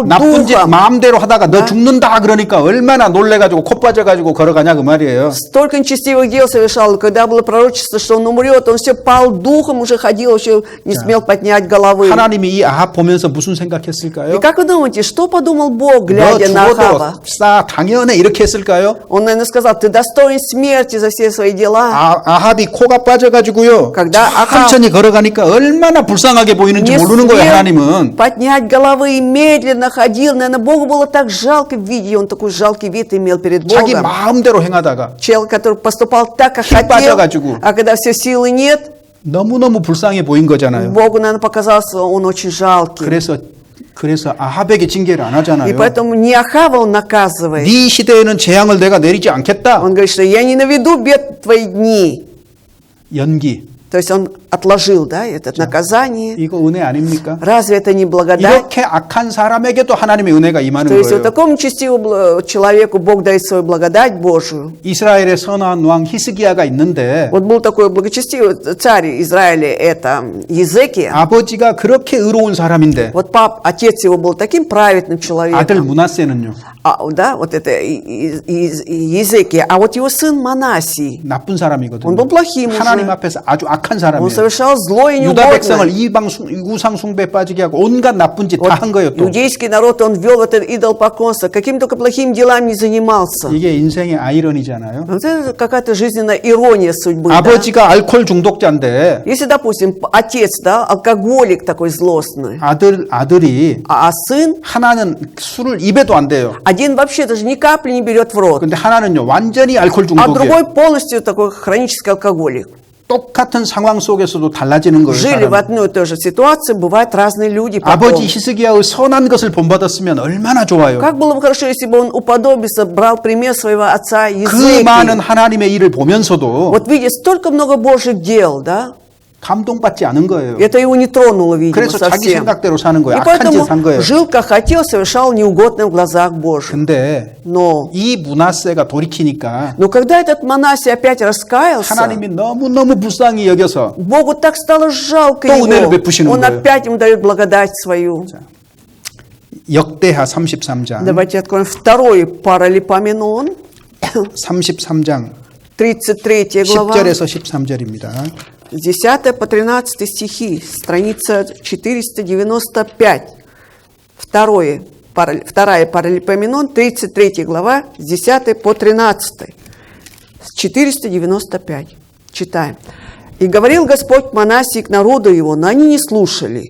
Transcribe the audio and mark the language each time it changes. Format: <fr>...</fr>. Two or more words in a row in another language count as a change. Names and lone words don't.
<ko>나쁜 짓</ko> <ru>духом.</ru> <ko>마음대로 하다가 너 죽는다 그러니까 얼마나 놀래가지고 코 빠져가지고 걸어가냐 그 말이에요.</ko> <ru>Столько нечестивых дел совершал, когда было пророчество, что он умрет, он все пал духом, уже ходил, еще не смел поднять головы.</ru> <ko>하나님이 이 아합 보면서 무슨</ko> <ru>И</ru> <ko>생각했을까요?</ko> <ru>как вы думаете, что подумал</ru> <ko>너</ko> <ru>Бог, глядя на</ru> <ko>죽어도</ko> <ru>Ахава?</ru> <ko>싸 당연해 이렇게 했을까요?</ko> <ru>Он, наверное, сказал, ты достоин смерти за все свои дела.</ru> <ko>아합이 코가 빠져가지고요.</ko> <ru>Когда Ахав</ru> <ko>천천히 걸어가니까 얼마나 불쌍하게 보이는지</ko> <ru>не</ru> <ko>모르는 거예요.</ko> <ru>смел</ru> <ko>하나님은.</ko> <ru>поднять головы и медленно ходил. Наверное, Богу было так жалко видеть, и он такой жалкий вид имел перед</ru> <ko>자기</ko> <ru>Богом.</ru> <ko>마음대로 행하다가</ko> <ru>Человек, который поступал так, как</ru> <ko>힘</ko> <ru>хотел,</ru> <ko>빠져가지고.</ko> <ru>а когда все силы нет,</ru> <ko>너무너무 불쌍해 보인 거잖아요.</ko> <ru>Богу, наверное, показался он очень жалкий.</ru> <ko>그래서 아합에게 징계를 안</ko> <ru>И</ru> <ko>하잖아요.</ko> <ru>поэтому не Ахава он наказывает.</ru> <ko>네 시대에는 재앙을 내가 내리지 않겠다.</ko> <ru>Он говорит, что я не наведу бед в твои дни.</ru> <ko>연기.</ko> <ru>То есть он отложил, да, это наказание.</ru> <ko>이거 은혜 아닙니까?</ko> <ru>Разве это не благодать?</ru> <ko>이렇게 악한 사람에게도 하나님의 은혜가 임하는</ko> <ru>То есть</ru> <ko>거예요.</ko> <ru>вот такому нечестивому человеку Бог дает свою благодать Божию.</ru> <ko>이스라엘의 선한 왕 히스기야가 있는데</ko> <ru>Вот был такой благочестивый царь Израиля, это Езекия.</ru> <ko>아버지가 그렇게 의로운 사람인데</ko> <ru>Вот отец его был таким праведным</ru> <ko>아들</ko> <ru>человеком.</ru> <ko>므낫세는요.</ko> <ru>Да, вот это Езекия. А вот его сын Манасий,</ru> <ko>나쁜 사람이거든요.</ko> <ru>он был плохим</ru> <ko>하나님</ko> <ru>уже.</ru> <ko>앞에서 아주 악한</ko> <ru>Он</ru> <ko>사람이에요.</ko> <ru>совершал зло и</ru> <ko>유다 백성을</ko> <ru>неугодное.</ru> <ko>우상 숭배에 빠지게 하고 온갖 나쁜 짓 다 한 거예요. 또</ko> <ru>Иудейский народ, он ввел в это идолопоклонство. Каким только плохим делам не занимался.</ru> <ko>이게 인생의 아이러니잖아요.</ko> <ru>Вот это какая-то жизненная ирония судьбы. Да?</ru> <ko>아버지가 알코올 중독자인데</ko> <ru>Если, допустим, отец, да, алкоголик такой злостный,</ru> <ko>아들이</ko> <ru>а сын,</ru> <ko>하나는 술을 입에도 안 대요.</ko> <ru>один вообще даже ни капли не берет в рот,</ru> <ko>근데 하나는요 완전히 알코올</ko> <ru>а</ru> <ko>중독이에요.</ko> <ru>другой полностью такой хронический алкоголик.</ru> <ko>똑같은 상황 속에서도 달라지는 거예요.</ko> <ru>Жили в</ru> <ko>사람은.</ko> <ru>одной и той же ситуации, бывают разные люди. потом.</ru> <ko>아버지 히스기야의 선한 것을 본받았으면 얼마나 좋아요.</ko> <ru>Как было бы хорошо, если бы он уподобился, брал пример своего отца</ru> <ko>그 많은</ko> <ru>Езекии.</ru> <ko>하나님의 일을 보면서도</ko> <ru>Вот видя столько много Божьих дел, да,</ru> <ko>감동받지 않은 거예요.</ko> <ru>это его не тронуло, видимо,</ru> <ko>그래서 자기</ko> <ru>совсем.</ru> <ko>생각대로 사는 거예요.</ko> <ru>И</ru> <ko>악한 짓 한</ko> <ru>поэтому</ru> <ko>거예요.</ko> <ru>жил как хотел, совершал неугодное в глазах Божьих.</ru> <ko>근데</ko> <ru>Но</ru> <ko>이 므낫세가 돌이키니까</ko> <ru>когда этот Манасий опять раскаялся,</ru> <ko>하나님이 너무너무 불쌍히 여겨서</ko> <ru>Богу так стало жалко</ru> <ko>또 은혜를</ko> <ru>его.</ru> <ko>베푸시는</ko> <ru>Он</ru> <ko>거예요.</ko> <ru>опять ему дает благодать свою.</ru> <ko>역대하 33장</ko> <ru>Давайте откроем второй Паралипоменон,</ru> <ko>33장</ko> <ru>33 глава,</ru> <ko>10절에서 13절입니다.</ko> <ru>с 10 по 13 стихи, страница 495. Вторая Паралипоменон, 33 глава, с 10 по 13. С 495. Читаем. «И говорил Господь Манасии к народу его, но они не слушали.</ru>